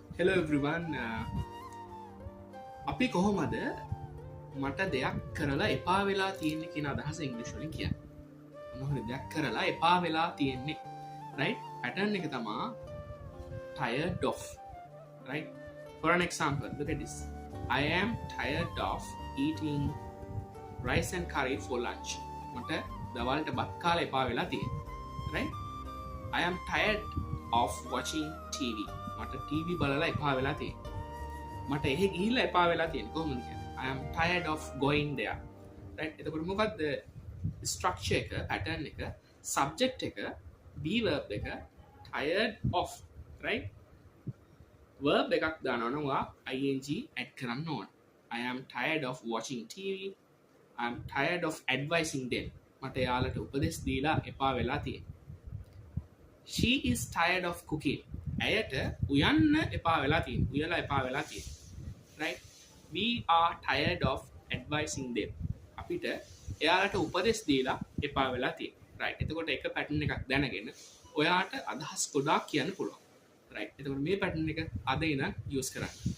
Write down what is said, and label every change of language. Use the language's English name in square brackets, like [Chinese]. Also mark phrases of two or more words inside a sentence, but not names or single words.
[English] Hello everyone. [Sinhala] අපි කොහොමද මට දෙයක් කරලා එපා වෙලා තියෙන්නේ කියන අදහස ඉංග්‍රීසි වලින් කියන්නේ. මොනවද දෙයක් කරලා එපා වෙලා තියෙන්නේ? right? [English] pattern [Sinhala] එක තමයි [English] tired of. right? For an example, look at this. I am tired of eating rice and curry for lunch. [Sinhala] මට දවල්ට බත් කාලා එපා වෙලා තියෙන්නේ. [English] right? I am tired of watching TV. [Sinhala] මට TV බලලා එපා වෙලා තියෙන්නේ. මට එහෙ ගිහිල්ලා එපා වෙලා තියෙන්නේ. කොහොමද කියන්නේ? [English] I am tired of going there. right? [Sinhala] එතකොට මොකක්ද structure එක, pattern එක, subject එක, [English] be verb එක, tired of. right? [Sinhala] verb එකක් දානවා නම් ඔයා [English] ing add [Sinhala] කරන්න ඕන. [English] I am tired of watching TV. I am tired of advising them. [Sinhala] මට යාළුවට උපදෙස් දීලා එපා වෙලා තියෙන්නේ. [English] She is tired of cooking. [Sinhala] ඇයට උයන්න එපා වෙලා තියෙන්නේ. උයලා එපා වෙලා තියෙන්නේ. [English] right? We are tired of advising them. [Sinhala] අපිට එයාලට උපදෙස් දීලා එපා වෙලා තියෙන්නේ. right? එතකොට එක pattern එකක් දැනගෙන ඔයාට අදහස් ගොඩාක් කියන්න පුළුවන්. right? එතකොට මේ pattern එක අද ඉඳන් use කරන්න.